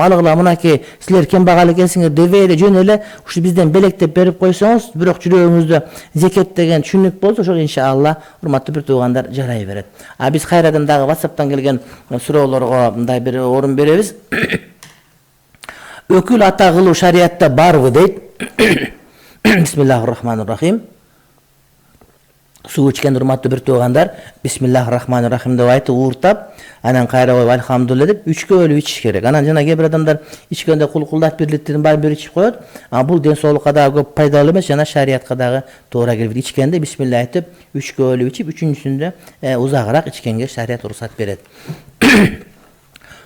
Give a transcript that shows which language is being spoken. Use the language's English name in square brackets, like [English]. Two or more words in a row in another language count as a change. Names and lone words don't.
[Kyrgyz] Алгыла мынакей силер кембагал экенсиңер дебей эле жөн эле ушу бизден белек деп берип койсоңуз, бирок жүрөгүңүздө зекет деген түшүнүк болсо, ошол иншалла урматтуу бир туугандар жарай берет. Биз кайрадан дагы WhatsApp'тан келген суроолорго мындай бир орун беребиз. Өкүл ата кылуу шариятта барбы дейт. [Arabic] بسم الله الرحمن الرحيم. [Kyrgyz] Суу ичкен урматтуу бир туугандар, [Arabic] بسم الله الرحمن الرحيم [Kyrgyz] деп айтып ууртап, анан кайра коюп альхамдулилля деп үчкө бөлүп ичиш керек. Анан жана кээ бир адамдар ичкенде кулкулдап 1 литрдин баарын бир ичип коет. Бул ден соолукка дагы көп пайдалуу эмес, жана шариятка дагы туура келбейт. Ичкенде бисмилла айтып, үчкө бөлүп ичип, үчүнчүсүндө узагыраак ичкенге шарият уруксат берет.